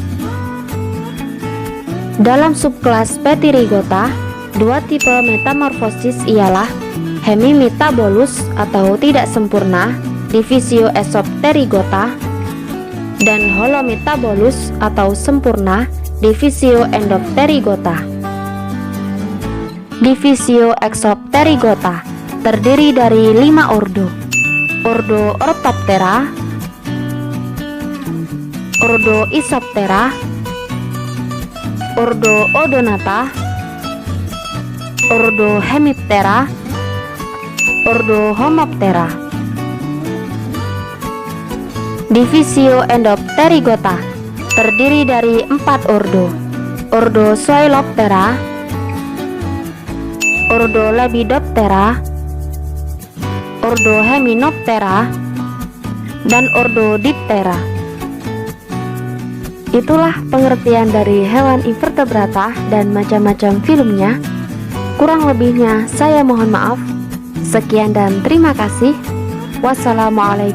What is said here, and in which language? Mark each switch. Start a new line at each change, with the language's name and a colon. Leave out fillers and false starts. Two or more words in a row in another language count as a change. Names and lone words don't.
Indonesian: Dalam subkelas Pterygota, 2 tipe metamorfosis ialah hemimetabolus atau tidak sempurna, divisio Esopterygota, dan holometabolus atau sempurna, divisio Endopterygota. Divisio Exopterygota terdiri dari 5 ordo: ordo Orthoptera, ordo Isoptera, ordo Odonata, ordo Hemiptera, ordo Homoptera. Divisio Endopterygota terdiri dari 4 ordo: ordo Zoyloptera, ordo Lepidoptera, ordo Hymenoptera, dan ordo Diptera. Itulah pengertian dari hewan invertebrata dan macam-macam filumnya. Kurang lebihnya saya mohon maaf. Sekian dan terima kasih.